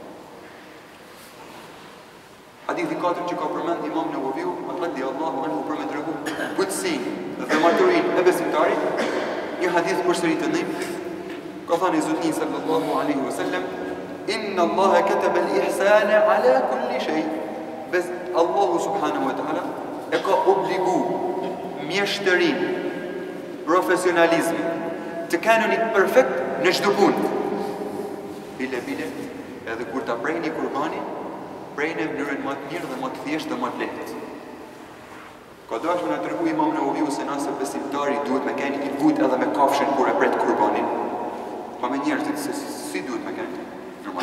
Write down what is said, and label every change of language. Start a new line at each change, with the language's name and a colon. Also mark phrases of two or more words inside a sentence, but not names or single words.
Albanian: Hadithi 4 që ka përmend Imam Nevaviu,
Arabic: رضي الله عنه,
Albanian: për me tregu butësinë dhe maturinë e besimtarit, një hadith përsëri të ndëjmë, ka thënë Zoti
Arabic: صلى الله عليه وسلم, إن الله كتب الإحسان على كل شيء.
Albanian: Bes Allahu
Arabic: سبحانه وتعالى
Albanian: e ka obligu mjeshtërin, profesionalizmin, të kanonit perfekt në çdo punë. Bile, edhe kur ta prejni kurbanin, prejni në mënyrën më të mirë dhe më të thjeshtë dhe më të lehtë. Ka dashur na tregu Imam Nevaviu se nëse besimtari duhet me keni I but edhe me kafshën kur e pret kurbanin, pa me njerëzit se si duhet me keni.